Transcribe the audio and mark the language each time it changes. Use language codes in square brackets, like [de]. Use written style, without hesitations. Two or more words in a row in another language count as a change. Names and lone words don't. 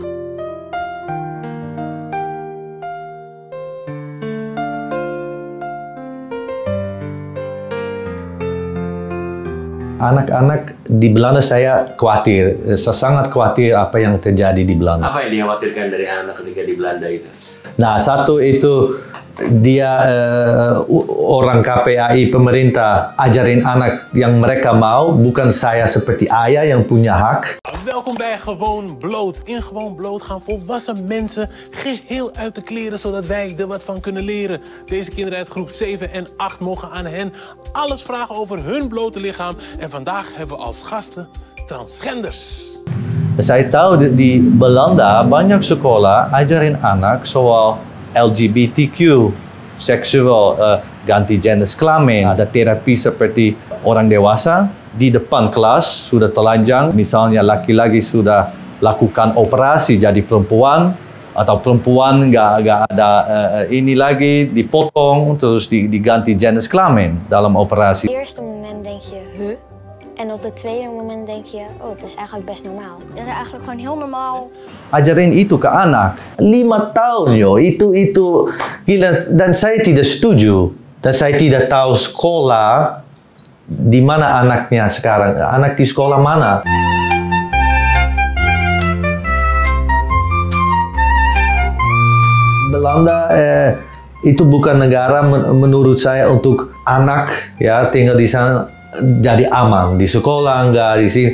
[id] Anak-anak di Belanda saya khawatir, saya sangat khawatir apa yang terjadi di Belanda. Apa yang dikhawatirkan dari anak ketika di Belanda itu? Nah, satu itu dia orang KPAI pemerintah ajarin anak yang mereka mau, bukan saya seperti ayah yang punya hak. [nl] Welkom bij Gewoon Bloot. In Gewoon Bloot gaan volwassen mensen geheel uit de kleren, zodat wij er wat van kunnen leren. Deze kinderen uit groep 7 en 8 mogen aan hen alles vragen over hun blote lichaam. En vandaag hebben we als gasten transgenders. [id] Saya tahu di Belanda banyak sekolah ajarin anak soal LGBTQ, seksual, ganti jenis kelamin, ada terapi seperti orang dewasa. Di depan kelas sudah telanjang, misalnya laki-laki sudah lakukan operasi jadi perempuan, atau perempuan nggak ada ini lagi, dipotong terus diganti jenis kelamin dalam operasi. [nl] Op het eerste moment denk je, huh? En op het tweede moment denk je, oh, het is eigenlijk best normaal. Dat is eigenlijk gewoon heel normaal. [id] Ajarin itu ke anak. 5 tahun yo, itu gila, dan saya tidak setuju. Dan saya tidak tahu sekolah di mana anaknya sekarang. Anak di sekolah mana? Belanda itu bukan negara menurut saya untuk anak ya tinggal di sana jadi aman, di sekolah enggak, di sini.